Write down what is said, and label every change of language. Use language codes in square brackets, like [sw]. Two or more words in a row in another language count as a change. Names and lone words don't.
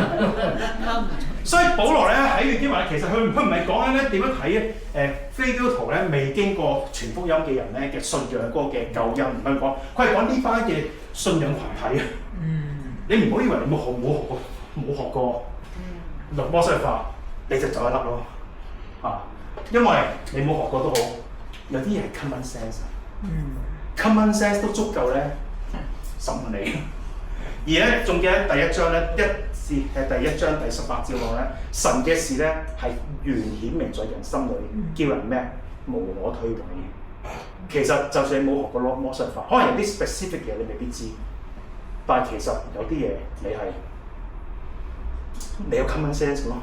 [yue] 所以保羅咧喺呢段經文，其實佢唔係講緊咧點樣睇非基督徒咧未經過傳福音嘅人咧嘅信仰嗰個嘅救恩，唔係講，佢係講呢班嘅信仰群體啊。你唔好以為你冇學過摩西律法，你就走一粒咯嚇，因為你冇學過都好，有啲嘢係 [en] common sense， common sense [yue] 都足夠咧審判你。而咧，仲記得第一章咧，第一章第18節講咧，神嘅事咧係原顯明在人心裏，叫人咩無可推諉。其實就算你冇學過摩西律法，可能有啲 specific 嘢你未必知，但係其實有啲嘢你有 [en] common sense [yue] 咯。